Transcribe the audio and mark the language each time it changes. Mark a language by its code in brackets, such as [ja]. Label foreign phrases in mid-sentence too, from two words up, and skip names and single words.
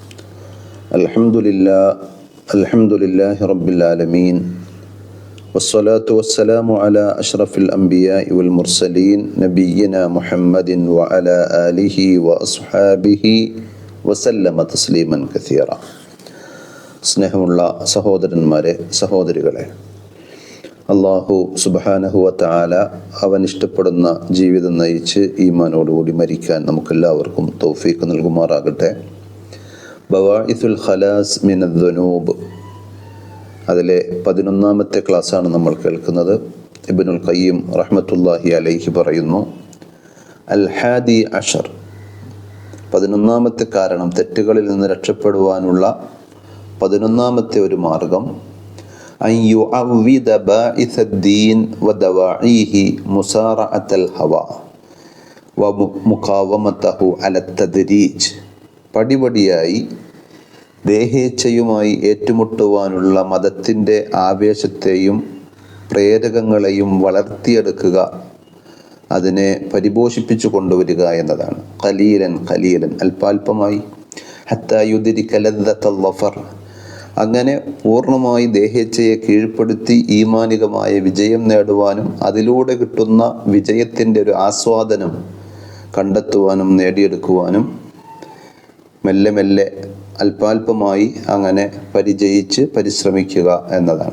[ar] الحمد لله رب العالمين، والصلاة والسلام على أشرف الأنبياء والمرسلين نبينا محمد وعلى آله وأصحابه وسلم تسليما كثيرا. [ml] സ്നേഹമുള്ള സഹോദരന്മാരെ, സഹോദരികളെ, അള്ളാഹു [ar] سبحانه وتعالى [ml] അവൻ ഇഷ്ടപ്പെടുന്ന ജീവിതം നയിച്ച് ഈമാനോടുകൂടി മരിക്കാൻ നമുക്കെല്ലാവർക്കും തൗഫീഖ് നൽകുമാറാകട്ടെ. ബവാഇസുൽ ഖലാസ് മിനദ്ദുനൂബ്, അതിലെ 11ാമത്തെ ക്ലാസ്സാണ് നമ്മൾ കേൾക്കുന്നത്. ഇബ്നുൽ ഖയ്യിം [ar] رحمة الله عليه [ml] പറയുന്നു, [ar] الحادي عشر, [ml] 11ാമത്തെ കാരണം, തെറ്റുകളിൽ നിന്ന് രക്ഷപ്പെടുവാനുള്ള 11ാമത്തെ ഒരു മാർഗം, [ar] أن يعوض باعث الدين ودواعيه مسارعة الهوى ومقاومته على التدريج. [ml] പടിപടിയായി ദേഹേച്ഛയുമായി ഏറ്റുമുട്ടുവാനുള്ള മതത്തിൻ്റെ ആവേശത്തെയും പ്രേരകങ്ങളെയും വളർത്തിയെടുക്കുക, അതിനെ പരിപോഷിപ്പിച്ചു കൊണ്ടുവരിക എന്നതാണ്. [ar] قليلا قليلا, [ml] അല്പാൽപമായി, [ar] حتى يدرك لذة الظفر, [ml] അങ്ങനെ പൂർണ്ണമായി ദേഹേച്ഛയെ കീഴ്പ്പെടുത്തി ഈമാനികമായ വിജയം നേടുവാനും അതിലൂടെ കിട്ടുന്ന വിജയത്തിൻ്റെ ഒരു ആസ്വാദനം കണ്ടെത്തുവാനും നേടിയെടുക്കുവാനും മെല്ലെ മെല്ലെ അല്പാൽപമായി അങ്ങനെ പരിചയിച്ച് പരിശ്രമിക്കുക എന്നതാണ്.